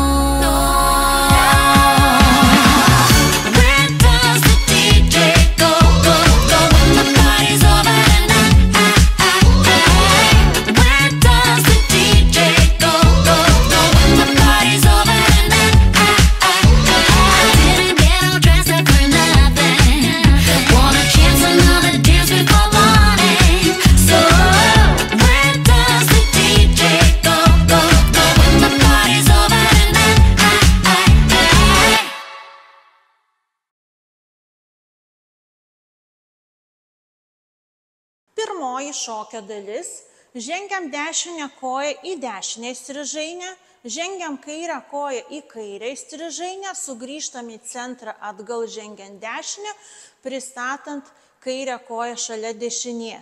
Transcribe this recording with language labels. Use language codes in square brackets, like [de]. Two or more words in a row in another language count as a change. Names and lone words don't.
[en] Where does the DJ go, go, go when the party's over and Where does the DJ go, go, go when the party's over and didn't get all dressed up for nothing. Wanna chance another dance before morning. So where does the DJ go, go, go when the party's over and [lt] Pirmoji šokio dalis. Žengiam dešinę koją į dešinę įstrižainę, žengiam kairę koją į kairę įstrižainę, sugrįžtam į centrą atgal žengiant dešinę, pristatant kairę koją šalia dešinės.